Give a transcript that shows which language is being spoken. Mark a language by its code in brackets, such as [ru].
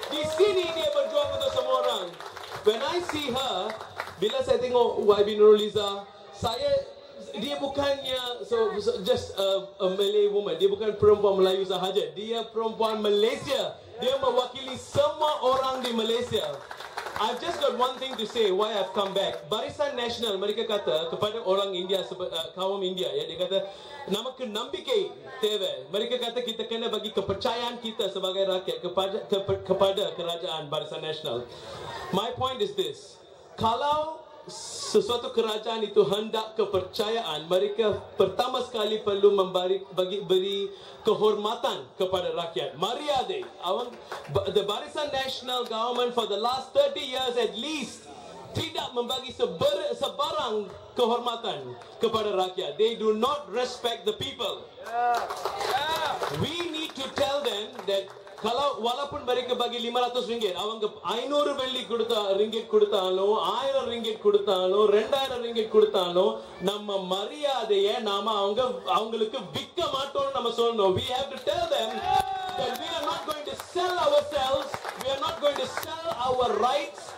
[ms] Di sini dia berjuang untuk semua orang. [en] When I see her, [ms] bila saya tengok YB Nurhaliza, dia bukannya [en] just a Malay woman. [ms] Dia bukan perempuan Melayu sahaja. Dia perempuan Malaysia. Dia mewakili semua orang di Malaysia. [en] I've just got one thing to say why I've come back. [ms] Barisan Nasional, mereka kata kepada orang India, kaum India, ya, dia kata nama [ta] kenambikai teve. [ms] Mereka kata kita kena bagi kepercayaan kita sebagai rakyat kepada kerajaan Barisan Nasional. [en] My point is this: [ms] kalau sesuatu kerajaan itu hendak kepercayaan, mereka pertama sekali perlu beri kehormatan kepada rakyat. Mariade. [en] The Barisan Nasional government for the last 30 years at least [ms] tidak membagi sebarang kehormatan kepada rakyat. [en] They do not respect the people. We need to tell them that [ms] kalau walaupun mereka bagi RM500, [ta] அவங்க 500 வெள்ளி ringgit கொடுத்தாலும் 1000 ringgit கொடுத்தாலும் 2000 ringgit கொடுத்தாலும் நம்ம மரியாதையை நாம அவங்களுக்கு விற்க மாட்டோம்னு நம்ம சொல்லணும். [en] We have to tell them that we are not going to sell ourselves, we are not going to sell our rights.